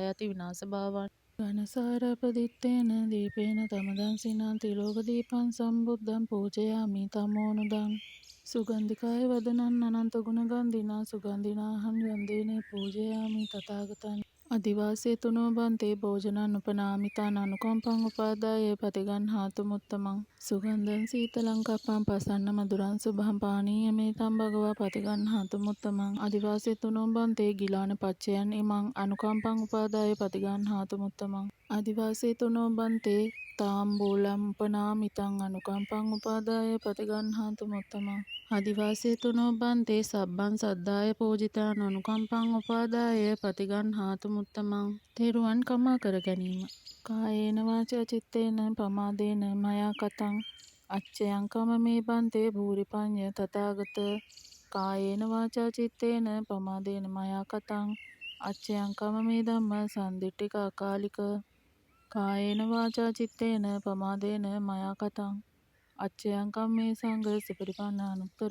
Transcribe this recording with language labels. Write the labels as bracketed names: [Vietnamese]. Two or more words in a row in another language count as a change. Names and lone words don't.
[Pali] යති විනාශ භාවං ඝනසාරපදිත්තේන දීපේන තමදං සිනාන්ති ලෝක දීපං සම්බුද්ධං පූජයාමි තමෝනුදං සුගන්ධිකාය වදනං අනන්ත ගුණ ගන්ධිනා සුගන්ධිනාහං වන්දේනේ පූජයාමි තථාගතං අදිවාසේ තුනෝ බන්තේ භෝජනං උපනාමිතාන අනුකම්පං උපාදාය පතිගන්හාතු මුත්තමං සුගන්ධං සීතලං කප්පං පසන්න මధుරං සුභං පානීයමේතං භගවා පතිගන්හාතු මුත්තමං අදිවාසේ තුනෝ බන්තේ ගිලාන පච්චයන් ඉමං අනුකම්පං උපාදාය පතිගන්හාතු මුත්තමං අදිවාසේ තුනෝ බන්තේ තාම්බූලං උපනාමිතං අනුකම්පං උපාදාය පතිගන්හාතු මුත්තමං අදිවාසේ තුනෝ බන්තේ සබ්බං සද්ධාය පූජිතාන අනුකම්පං උපාදාය පතිගන්හාතු මුත්තමං. [Sinhala] තෙරුවන් කමා කර ගැනීම. [Pali] කායේන වාචා චිත්තේන පමාදේන මයා කතං අච්චයං කමමේ බන්තේ භූරිපඤ්ඤ තථාගත කායේන වාචා චිත්තේන පමාදේන මයා කතං අච්චයං කමමේ ධම්ම සන්දිට්ඨික අකාලික කායේන වාචා චිත්තේන පමාදේන මයා කතං අච්චයං කම්මේ සංඝ සුපටිපන්නානුත්තර.